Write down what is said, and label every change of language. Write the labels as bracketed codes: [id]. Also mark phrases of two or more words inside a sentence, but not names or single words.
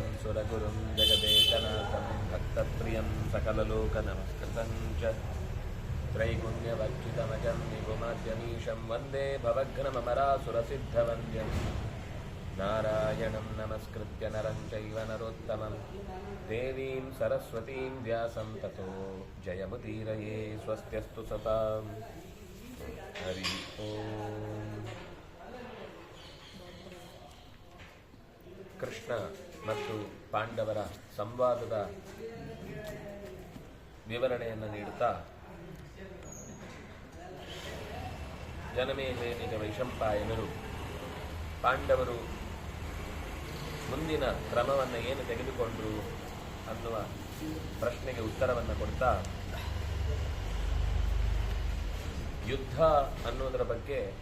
[sa] ಸುರಗುರುಂ ಜಗದೇಕನಾಥಂ ಭಕ್ತಪ್ರಿಯಂ ಸಕಲಲೋಕನಮಸ್ಕೃತಂ ಚ ತ್ರೈಗುಣ್ಯವರ್ಜಿತಮಜಂ ನಿಗುಮಾದ್ಯಮೀಶಂ ವಂದೇ ಭವಘ್ನಮರಾಸುರಸಿದ್ಧವಂದ್ಯಂ ನಾರಾಯಣಂ ನಮಸ್ಕೃತ್ಯ ನರಂ ಚೈವ ನರೋತ್ತಮಂ ದೇವೀಂ ಸರಸ್ವತೀಂ ವ್ಯಾಸಂ ತತೋ ಜಯಮುದೀರಯೇ ಸ್ವಸ್ತ್ಯಸ್ತು ಸತಾಂ. ಹರಿ ಓಂ. [kn] ಕೃಷ್ಣ ಮತ್ತು ಪಾಂಡವರ ಸಂವಾದದ ವಿವರಣೆಯನ್ನು ನೀಡುತ್ತಾ ಜನಮೇಜಯನಿಗೆ ವೈಶಂಪಾಯನರು ಪಾಂಡವರು ಮುಂದಿನ ಕ್ರಮವನ್ನು ಏನು ತೆಗೆದುಕೊಂಡರು ಅನ್ನುವ ಪ್ರಶ್ನೆಗೆ ಉತ್ತರವನ್ನು ಕೊಡ್ತಾ ಯುದ್ಧ ಅನ್ನೋದರ ಬಗ್ಗೆ